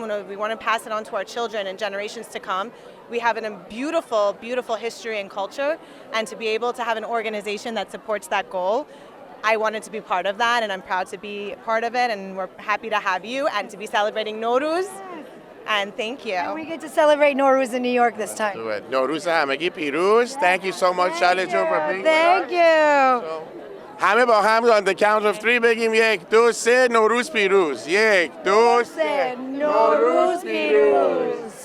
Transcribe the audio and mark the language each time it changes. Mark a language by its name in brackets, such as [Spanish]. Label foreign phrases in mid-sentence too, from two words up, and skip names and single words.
[English] We want to pass it on to our children and generations to come. We have a beautiful, beautiful history and culture, and to be able to have an organization that supports that goal, I wanted to be part of that, and I'm proud to be part of it, and we're happy to have you and to be celebrating Nowruz. And thank you. And we get to celebrate Nowruz in New York this time. Do it. [Persian] نوروز همگی پیروز. [English] Thank you so much, Shally Jun, for being with us. Thank you. So, [Persian] همه با هم [English] on the count of 3 [Persian] بگیم 1 2 3 نوروز پیروز 1 2 3 نوروز پیروز